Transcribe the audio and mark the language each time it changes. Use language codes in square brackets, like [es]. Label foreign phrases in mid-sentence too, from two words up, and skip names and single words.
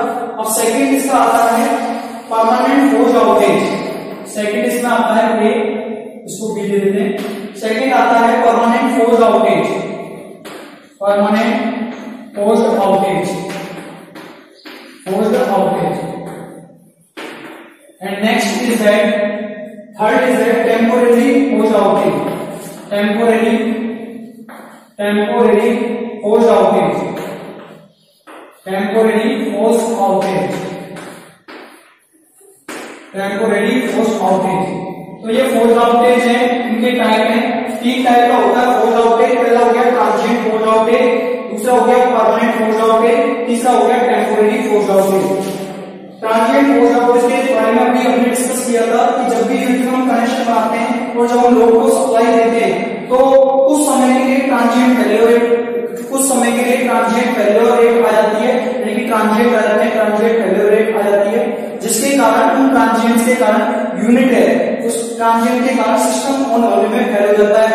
[hi] अब सेकंड इसका आता है [en] permanent forced outage. [hi] सेकंड इसमें आता है ए, इसको बी दे देते हैं। [en] second [hi] आता है [en] permanent forced outage, permanent forced outage, forced outage. And next is that, third is that temporary forced outage, temporary forced outage, temporary forced outage, temporary forced outage. [hi] तो ये [en] forced outage [hi] है, इनके टाइप है, तीन टाइप का होता है [en] forced outage. [hi] पहला हो गया [en] transient forced outage, [hi] दूसरा हो गया [en] permanent forced outage, [hi] तीसरा हो गया [en] temporary forced outage. transient forced outage [hi] के बारे में भी हमने डिस्कस किया था कि जब भी हम कनेक्शन बनाते हैं और जब हम लोड को सप्लाई देते हैं तो उस समय के लिए [en] transient failure rate, [hi] कुछ समय के लिए [en] transient failure rate [hi] आ जाती है, यानी कि ट्रांजिएंट आ जाते हैं, [en] transient failure rate [hi] आ जाती है, जिसके कारण उन ट्रांजिएंट के कारण यूनिट है उस ट्रांजिएंट के कारण [en] system on [hi] होने में फेल हो जाता है।